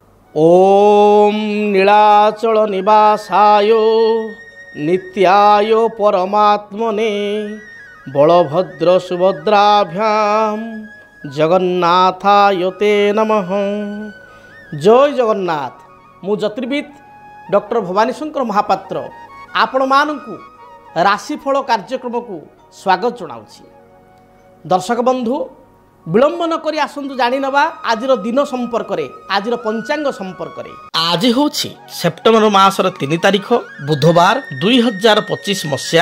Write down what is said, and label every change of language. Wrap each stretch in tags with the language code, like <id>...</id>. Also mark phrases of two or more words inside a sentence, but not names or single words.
<sa>ओम नीलाचल निवासाय नित्याय परमात्मने बलभद्र सुभद्राभ्याम जगन्नाथाय ते नमः।</sa> <or>ଜୟ ଜଗନ୍ନାଥ। ମୁଁ ଜ୍ୟୋତିର୍ବିଦ ଡକ୍ଟର ଭବାନୀ ଶଙ୍କର ମହାପାତ୍ର ଆପଣ ମାନଙ୍କୁ ରାଶିଫଳ କାର୍ଯ୍ୟକ୍ରମକୁ ସ୍ୱାଗତ ଜଣାଉଛି। ଦର୍ଶକ ବନ୍ଧୁ ବିଳମ୍ବ ନ କରି ଆସନ୍ତୁ ଜାଣି ନବା ଆଜିର ଦିନ ସମ୍ପର୍କରେ, ଆଜିର ପଞ୍ଚାଙ୍ଗ ସମ୍ପର୍କରେ। ଆଜି ହେଉଛି ସେପ୍ଟେମ୍ବର ମାସର 3 ତାରିଖ ବୁଧବାର 2025 ମସିହା।</or>